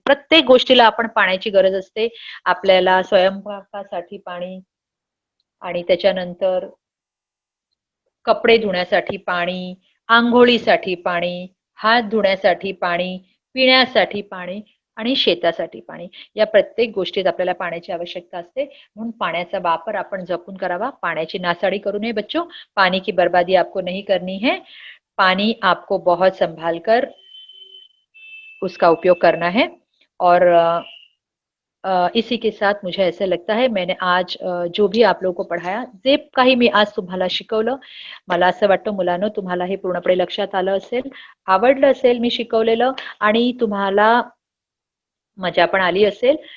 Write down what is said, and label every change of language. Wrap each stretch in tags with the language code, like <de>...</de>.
<mr>प्रत्येक गोष्टीला आपण पाण्याची गरज असते. आपल्याला स्वयंपाकासाठी पाणी, आणि त्याच्यानंतर कपडे धुण्यासाठी पाणी, अंघोळीसाठी पाणी, हात धुण्यासाठी पाणी, पिण्यासाठी पाणी आणि शेतासाठी पाणी. या प्रत्येक गोष्टीत आपल्याला पाण्याची आवश्यकता असते. म्हणून पाण्याचा वापर आपण जपून करावा. पाण्याची नासाडी करू नये बच्चों.</mr> <hi>पानी की बर्बादी आपको नहीं करनी है. पानी आपको बहुत संभाल कर उसका उपयोग करना है. और इसी के साथ मुझे ऐसा लगता है मैंने आज जो भी आप लोगों को पढ़ाया,</hi> <mr>जे काही मी आज तुम्हाला शिकवलं, मला असं वाटतं मुलांनो तुम्हाला हे पूर्णपणे लक्षात आलं असेल, आवडलं असेल मी शिकवलेलं, आणि तुम्हाला मजा पण आली असेल.</mr>